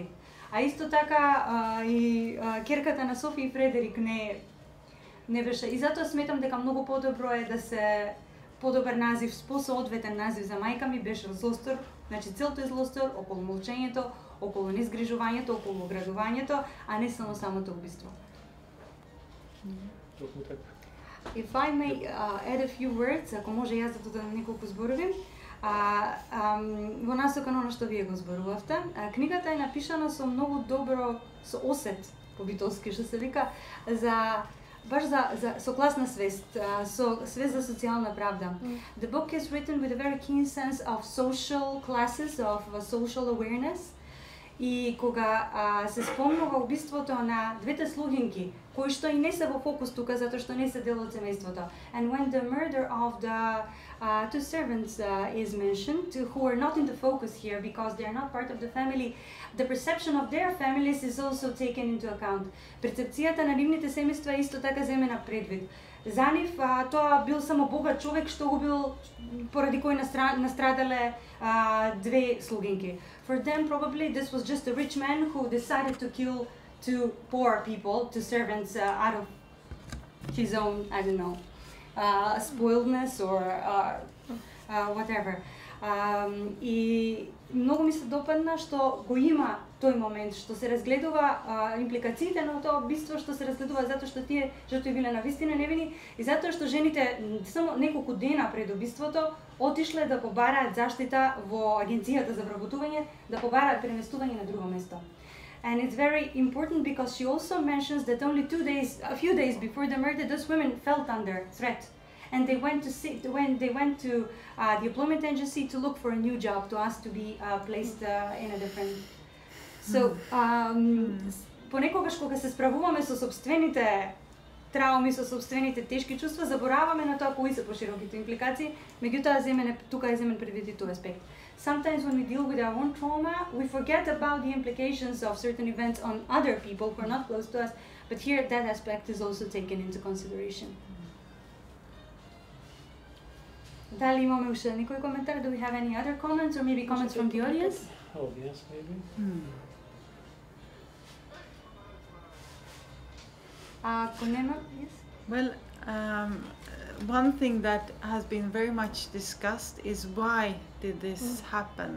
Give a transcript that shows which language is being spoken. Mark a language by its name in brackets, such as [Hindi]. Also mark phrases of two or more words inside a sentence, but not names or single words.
[Macedonian] А исто така и керката на Софи и Фредерик не беше. И затоа сметам дека многу подобро е да се подобар назив, посоодветен назив за мајка ми беше злостор. Значи целото е злостор околу молчењето, околу незгрижувањето, околу оградувањето, а не само самото убиство. [English] If I may add a few words, [Macedonian] ако може јас да додадам неколку зборови, во насока на оно што вие го зборувавте. Книгата е напишана со многу добро, со осет, по битовски што се вика, баш со класна свест, со свест за социјална правда. [English] The book is written with a very keen sense of social classes, of social awareness. [Macedonian] И кога се спомнува убиството на двете слугинки, кои што и не се во фокус тука затоа што не се дел од семејството. [English] And when the murder of the two servants is mentioned, who are not in the focus here because they are not part of the family, the perception of their families is also taken into account. [Macedonian] Перцепцијата на нивните семејства е исто така земена предвид. За нив тоа бил само богат човек што го бил поради кој настрадале две слугинки. [English] For them probably this was just a rich man who decided to kill to poor people, to servants out of his own, I don't know, spoiledness or whatever. [Macedonian] И многу ми се допадна што го има тој момент, што се разгледува импликациите на тоа убиство, што се разгледува затоа што тие жртви биле навистина невини и затоа што жените само неколку дена пред убиството отишле да побараат заштита во агенцијата за вработување, да побараат преместување на друго место. [English] And it's very important because she also mentions that only a few days before the murder, those women felt under threat. And they went to the employment agency to look for a new job, to ask to be placed in a different. [Macedonian] So понекогаш кога се справуваме со собствените трауми, со собствените тешки чувства, забораваме на тоа кои се пошироките импликации, меѓутоа тука е земен предвид и тој аспект. [English] Sometimes when we deal with our own trauma, we forget about the implications of certain events on other people who are not close to us, but here that aspect is also taken into consideration. [Macedonian] Дали имаме уште некој коментар? [English] Do we have any other comments or maybe comments from the audience? Oh, yes, maybe. Yes. Well, one thing that has been very much discussed is why did this happen?